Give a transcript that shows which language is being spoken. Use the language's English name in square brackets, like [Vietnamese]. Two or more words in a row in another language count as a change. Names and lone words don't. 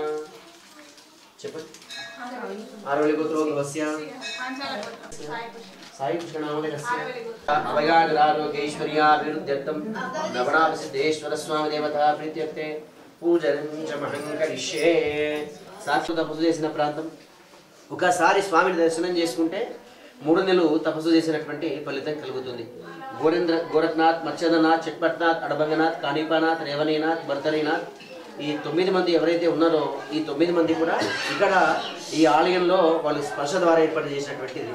[Sanskrit] आरवली गोत्रोद्भवस्य साई कृष्ण नामधेयस्य अभयागरारोग्यैश्वर्याभिवृद्ध्यर्थं नवनामसिद्धेश्वर स्वामी देवता प्रीत्यर्थे पूजनं च महं करिष्ये। [Telugu] సాక్షాత్ తపస్సు చేసిన ప్రాంతం ఒకసారి స్వామిని దర్శనం చేసుకుంటే 3 నెలలు తపస్సు చేసినటువంటి ఫలితం కలుగుతుంది. గోరఖ్నాథ్, మత్స్యనాథ్, చక్పట్నాథ్, అడబంగనాథ్, కాణిపానాథ్, రేవణీనాథ్, భర్తరీనాథ్ ఈ 9 మంది ఎవరైతే ఉన్నారో ఈ 9 మంది కూడా ఇక్కడ ఈ ఆలయంలో వాళ్ళు స్పర్శ ద్వారా ఏర్పాటు చేసినటువంటిది.